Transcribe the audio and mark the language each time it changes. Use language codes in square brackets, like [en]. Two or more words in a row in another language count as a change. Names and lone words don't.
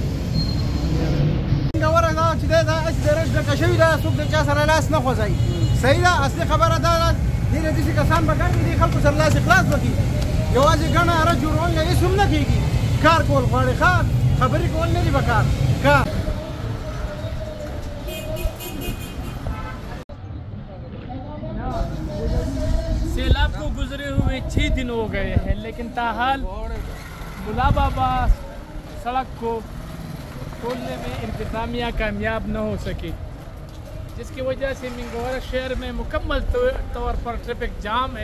[ps] منګوره دا چې دا هسې د رش ډکه شوي ده څوک د چا سره لاس نه خوځوي صحیح ده اصلي خبره دا ده ډېر داسې کسان به ګڼ دي خلکو سره لاس خلاص وکړي یوازې ګڼه اره جوړول نه هېڅ هم نه کېږي کار کول غواړي ښه خبرې کول نه دي پکار کار [ur] سیلاب کو گزرے ہوئے 6 دن ہو گئے ہیں، لیکن تاحال ملابابا سڑک کو کھولنے میں انتظامیہ کامیاب نہ ہو سکی، جس کی وجہ سے منگورہ شہر میں مکمل طور پر [en] traffic jam [ur] ہے.